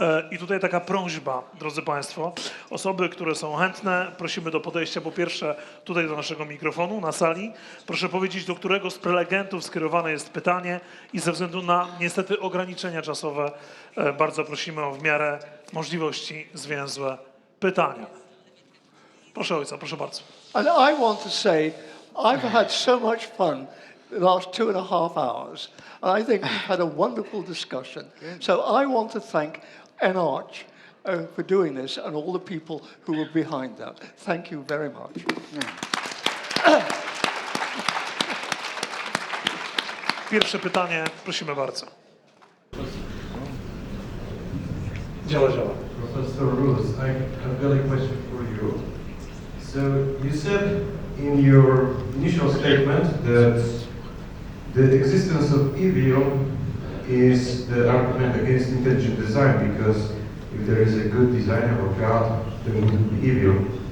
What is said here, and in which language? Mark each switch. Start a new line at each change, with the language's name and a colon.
Polish: I tutaj taka prośba, drodzy Państwo, osoby, które są chętne, prosimy do podejścia po pierwsze tutaj do naszego mikrofonu na sali. Proszę powiedzieć, do którego z prelegentów skierowane jest pytanie i ze względu na niestety ograniczenia czasowe bardzo prosimy o w miarę możliwości zwięzłe pytania. Proszę ojca, proszę bardzo.
English: And I want to say, I've had so much fun the last 2.5 hours, and I think we've had a wonderful discussion. So I want to thank Arche for doing this and all the people who were behind that. Thank you very much.
Polish: Pierwsze pytanie, prosimy bardzo. Działa.
English: Professor Ruse, I have got a question for you. So you said in your initial statement that the existence of evil is the argument against intelligent design, because if there is a good designer or God, there wouldn't be evil.